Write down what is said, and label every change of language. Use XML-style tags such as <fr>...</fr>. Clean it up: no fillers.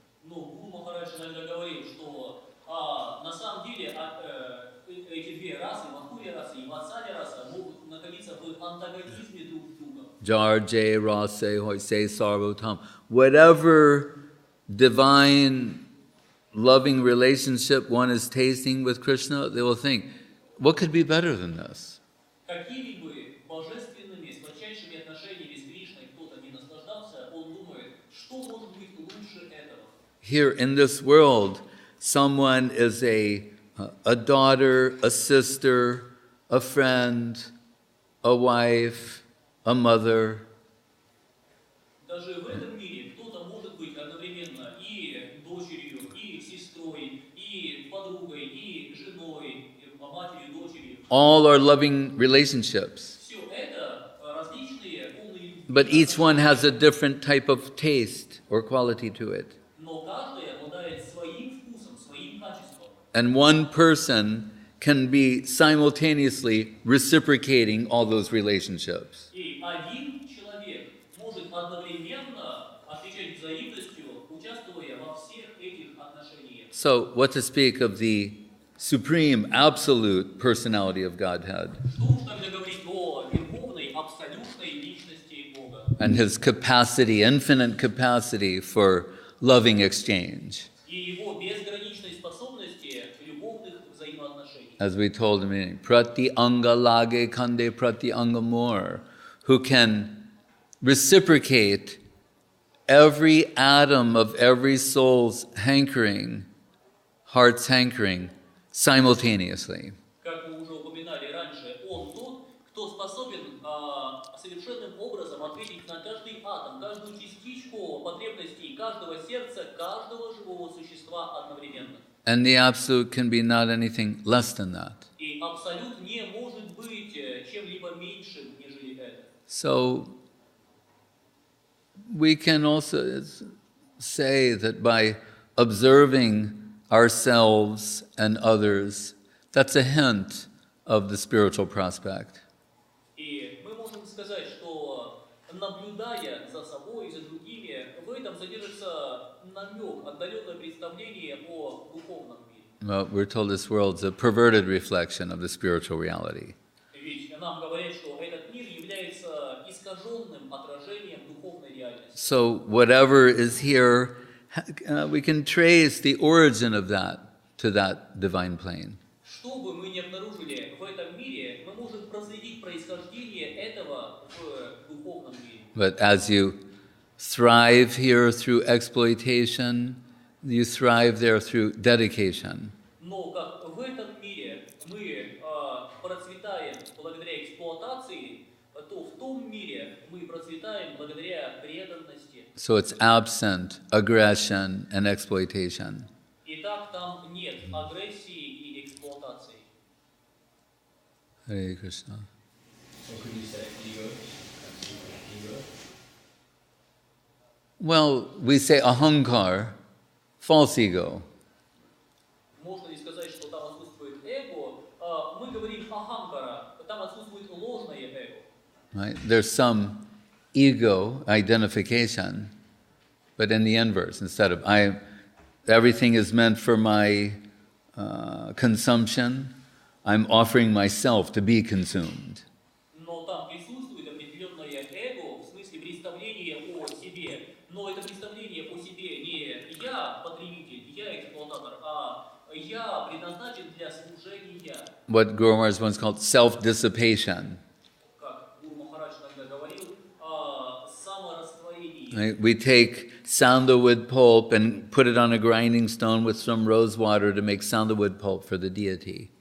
<ru>Гуру Махарадж иногда говорил, что на самом деле эти две расы, Мадхурья раса и Ватсалья раса, могут находиться в антагонизме друг с другом.</ru> <bn>Jar Jay Rase Hoise Sarvotam.</bn> <en>Whatever divine loving relationship one is tasting with Krishna, they will think, what could be better than this?</en> <ru>Какими бы божественными, сладчайшими отношениями с Кришной кто-то не наслаждался, он думает, что может быть лучше этого.</ru> <en>Here in this world, someone is a daughter, a sister, a friend, a wife, a mother.</en> <ru>Даже в этом мире кто-то может быть одновременно и дочерью, и сестрой, и подругой, и женой, и матерью, дочерью.</ru> <en>All are loving relationships.</en> <ru>Все это различные полные любви.</ru> <en>But each one has a different type of taste or quality to it.</en> <ru>Но каждый обладает своим вкусом, своим качеством.</ru> <en>And one person can be simultaneously reciprocating all those relationships.</en> <ru>И один человек может одновременно отвечать взаимностью, участвуя во всех этих отношениях.</ru> <en>So, what to speak of the supreme, absolute personality of Godhead</en> <ru>Что уж тогда говорить о верховной, абсолютной личности Бога</ru> <en>and His capacity, infinite capacity for loving exchange.</en> <ru>и его безграничной способности любовных взаимоотношений.</ru> <en>As we told him,</en> <bn>prati anga lage kande prati anga more,</bn> <en>who can reciprocate every atom of every soul's hankering, heart's hankering, simultaneously.</en> <ru>Как мы уже упоминали раньше, он тот, кто способен совершенным образом ответить на каждый атом, каждую частичку потребностей каждого сердца, каждого живого существа одновременно.</ru> <en>And the absolute can be not anything less than that.</en> <ru>И абсолют не может быть чем-либо меньшим, нежели это.</ru> <en>So we can also say that by observing ourselves and others, that's a hint of the spiritual prospect.</en> <ru>И мы можем сказать, что наблюдая за собой и за другими, в этом содержится намек, отдаленное представление о духовном мире.</ru> <en>Well, we're told this world's a perverted reflection of the spiritual reality.</en> <ru>Ведь нам говорят, что этот мир является искаженным отражением духовной реальности.</ru> <en>So whatever is here, we can trace the origin of that to that divine plane.</en> <ru>Что бы мы ни обнаружили в этом мире, мы можем проследить происхождение этого в духовном мире.</ru> <en>But as you thrive here through exploitation, you thrive there through dedication.</en> <ru>Но как в этом мире мы процветаем благодаря эксплуатации, то в том мире мы процветаем благодаря преданности.</ru> <en>So it's absent aggression and exploitation.</en> <ru>Итак, там нет агрессии и эксплуатации.</ru> <en>Hare Krishna. So could you say ego? Ego? Well, we say ahankar, false ego.</en> <ru>Можно ли сказать, что там отсутствует эго? Мы говорим ахамкара, там отсутствует ложное эго.</ru> <en>Right? There's some ego identification, but in the inverse, instead of everything is meant for my consumption, I'm offering myself to be consumed.</en> <ru>Но там присутствует определенное эго, в смысле представление о себе. Но это представление о себе не я потребитель, я эксплуататор, а я предназначен для служения.</ru> <en>What Guru Maharaj once called self-dissipation.</en> <ru>Как Гуру Махарадж иногда говорил, саморастворение.</ru> <en>Right? We take sandalwood pulp and put it on a grinding stone with some rose water to make sandalwood pulp for the deity.</en>